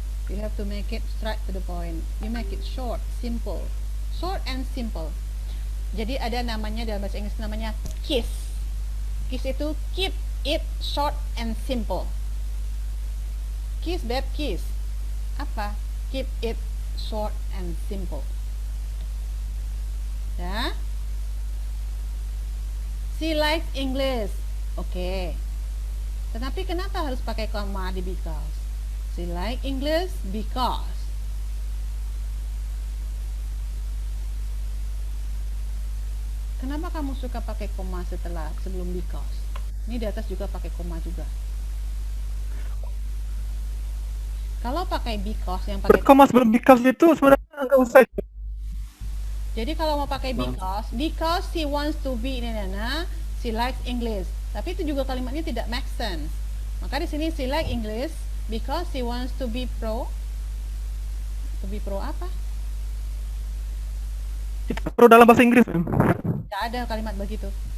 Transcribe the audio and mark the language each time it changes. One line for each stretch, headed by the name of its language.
English: You have to make it straight to the point. You make it short, simple. Short and simple.
Indonesian: Jadi ada namanya dalam bahasa Inggris namanya KISS.
English: KISS itu keep it short and simple. KISS, beb, KISS.
Indonesian: Apa?
English: Keep it short and simple. Ya. She likes English.
Indonesian: Oke. Tetapi kenapa harus pakai koma di because?
English: She like English because.
Indonesian: Kenapa kamu suka pakai koma sebelum because? Ini di atas juga pakai koma juga. Kalau pakai because yang pakai Koma sebelum because itu sebenarnya nggak usah. Jadi kalau mau pakai
English: because she wants to be she likes English.
Indonesian: Tapi itu juga kalimatnya tidak make sense. Maka di sini
English: she like English because she wants to be pro. To be pro apa?
Indonesian: Itu perlu dalam bahasa Inggris, Mem. Tidak ada kalimat begitu.